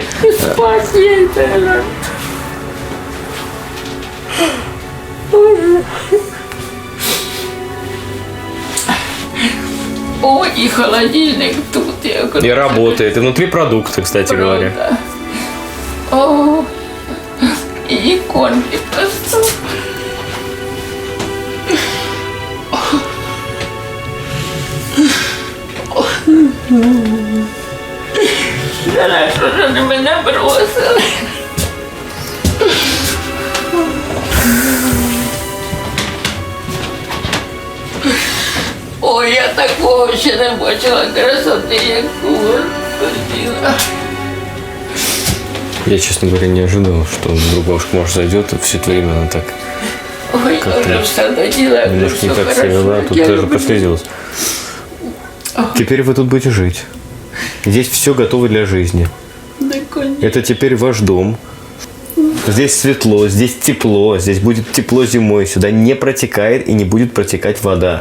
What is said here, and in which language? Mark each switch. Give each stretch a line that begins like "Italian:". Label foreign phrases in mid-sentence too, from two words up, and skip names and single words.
Russian: Спать ей надо. Ой, и холодильник тут. Я говорю, И работает. И внутри продукты, кстати говоря. правда. О, и иконки просто.
Ukrainian: Зараз вже на мене бросили. Ой, я такого ще не бачила красоти, як тут.
Russian: Я, честно говоря, не ожидал, что вдруг бабушка, может, зайдет, и все это время она так Ой, как-то
Ukrainian: вже все доділа, вже
Russian: немножко не все так хорошо. себя вела, тут Я даже люблю. прослезилась. Теперь вы тут будете жить. Здесь все готово для жизни. Наконец. Это теперь ваш дом. Здесь светло, здесь тепло, здесь будет тепло зимой. Сюда не протекает и не будет протекать вода.